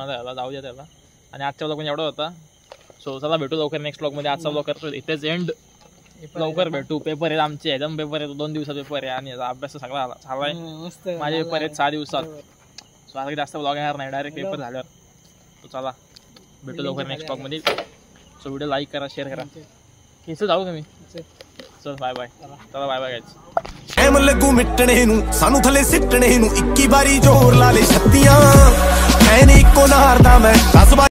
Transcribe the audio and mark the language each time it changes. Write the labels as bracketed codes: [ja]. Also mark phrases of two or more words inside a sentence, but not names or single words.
[mr] आला याला जाऊ द्या त्याला आणि आजचा ब्लॉग म्हणजे एवढा होता सो चला भेटू लवकर नेक्स्ट ब्लॉगमध्ये आजचा ब्लॉग करतो इथेच एंड लवकर भेटू पेपर आहेत आमचे एकदम पेपर आहे 2 दिवसात पेपर आहे आणि याचा अभ्यास सगळा झालाय माझे पेपर आहेत 6 दिवसात सो आता जास्त ब्लॉग येणार नाही डायरेक्ट पेपर झाल्यावर तो चला भेटू लवकर नेक्स्ट ब्लॉगमध्ये सो व्हिडिओ लाईक करा शेअर करा इथं जाऊ तुम्ही चल [en] bye bye [mr] चला [en] bye bye guys [pa] ਟਾਈਮ ਲੱਗੂ ਮਿਟਣੇ ਨੂੰ ਸਾਨੂੰ ਥੱਲੇ ਸਿੱਟਣੇ ਨੂੰ 21 ਵਾਰੀ ਜ਼ੋਰ ਲਾ ਲੈ ਛੱਤੀਆਂ ਐ ਨੀ ਇੱਕੋ ਨਾਰ ਦਾ ਮੈਂ 10